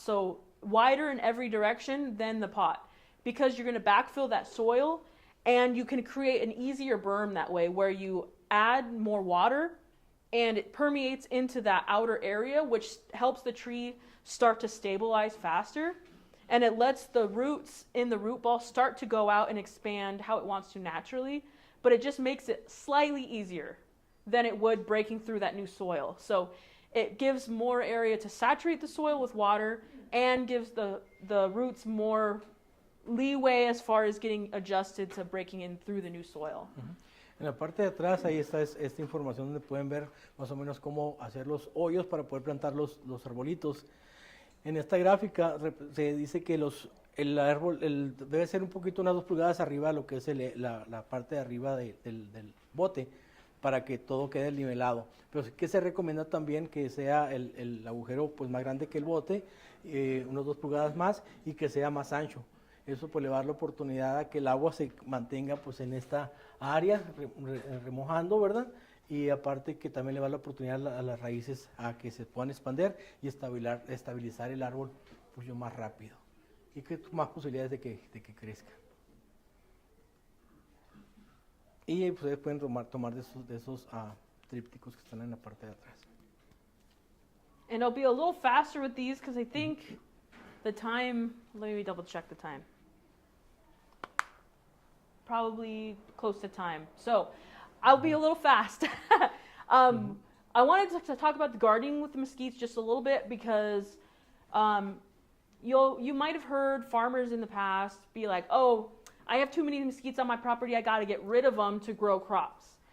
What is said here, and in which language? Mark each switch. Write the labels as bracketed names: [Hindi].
[English] So wider in every direction than the pot, because you're going to backfill that soil, and you can create an easier berm that way where you add more water and it permeates into that outer area, which helps the tree start to stabilize faster, and it lets the roots in the root ball start to go out and expand how it wants to naturally, but it just makes it slightly easier than it would breaking through that new soil. So it gives more area to saturate the soil with water and gives the roots more leeway as far as getting adjusted to breaking in through the new soil. [Spanish] En la parte de atrás ahí está esta información donde pueden ver más o menos cómo hacer los hoyos para poder plantar los arbolitos. En esta gráfica se dice que el árbol debe ser un poquito unas 2 pulgadas arriba de lo que es la parte de arriba del bote, para que todo quede nivelado. Pero sí que se recomienda también que sea el agujero pues más grande que el bote, unos 2 pulgadas más, y que sea más ancho. Eso pues le va a dar la oportunidad a que el agua se mantenga pues en esta área, remojando, ¿verdad? Y aparte que también le va a dar la oportunidad a las raíces a que se puedan expandir y estabilizar el árbol pues más rápido. Y que más posibilidades de que crezca. Y pues pueden tomar de esos trípticos que están en la parte de atrás. [English] And I'll be a little faster with these because I think the time, let me double check the time. Probably close to time. So I'll be a little fast. I wanted to talk about the gardening with the mesquites just a little bit because you might have heard farmers in the past be like, oh, I have too many mesquites on my property, I got to get rid of them to grow crops.